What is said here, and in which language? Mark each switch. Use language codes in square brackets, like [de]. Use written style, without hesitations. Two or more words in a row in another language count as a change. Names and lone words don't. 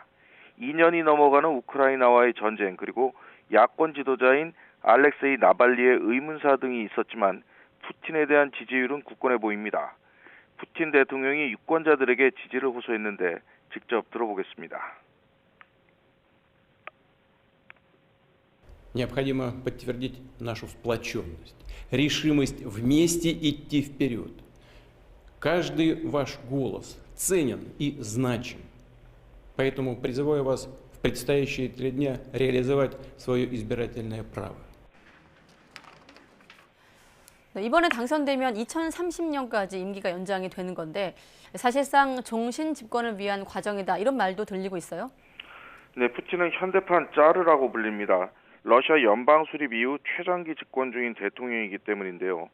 [ko] 2년이 넘어가는 우크라이나와의 전쟁 그리고 야권 지도자인 알렉세이 나발리의 의문사 등이 있었지만 푸틴에 대한 지지율은 굳건해 보입니다. 푸틴 대통령이 유권자들에게 지지를 호소했는데 직접 들어보겠습니다. [ru] Необходимо подтвердить нашу сплоченность, решимость вместе идти вперед. Каждый ваш голос ценен и значим. Поэтому призываю вас в предстоящие 3 дня реализовать свое избирательное право. [ko] 네, 이번에 당선되면 2030년까지 임기가 연장이 되는 건데 사실상 종신 집권을 위한 과정이다 이런 말도 들리고 있어요? 네, 푸틴은 현대판 짜르라고 불립니다. 러시아 연방 수립 이후 최장기 집권 중인 대통령이기 때문인데요.